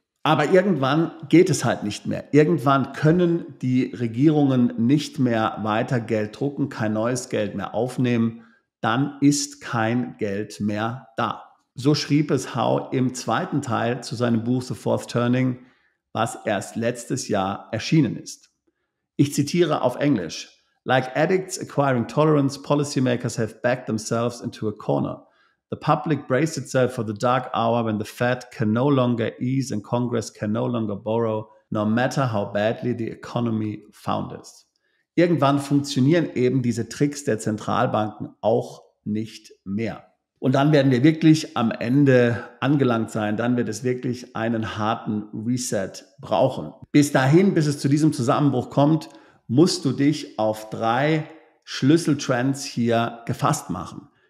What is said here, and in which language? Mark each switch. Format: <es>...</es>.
<de>Aber irgendwann geht es halt nicht mehr. Irgendwann können die Regierungen nicht mehr weiter Geld drucken, kein neues Geld mehr aufnehmen. Dann ist kein Geld mehr da. So schrieb es Howe im zweiten Teil zu seinem Buch The Fourth Turning, was erst letztes Jahr erschienen ist. Ich zitiere auf Englisch.</de> <en>Like addicts acquiring tolerance, policymakers have backed themselves into a corner. The public braced itself for the dark hour when the Fed can no longer ease and Congress can no longer borrow, no matter how badly the economy founders.</en> <de>Irgendwann funktionieren eben diese Tricks der Zentralbanken auch nicht mehr. Und dann werden wir wirklich am Ende angelangt sein. Dann wird es wirklich einen harten Reset brauchen. Bis dahin, bis es zu diesem Zusammenbruch kommt, musst du dich auf 3 Schlüsseltrends hier gefasst machen.</de>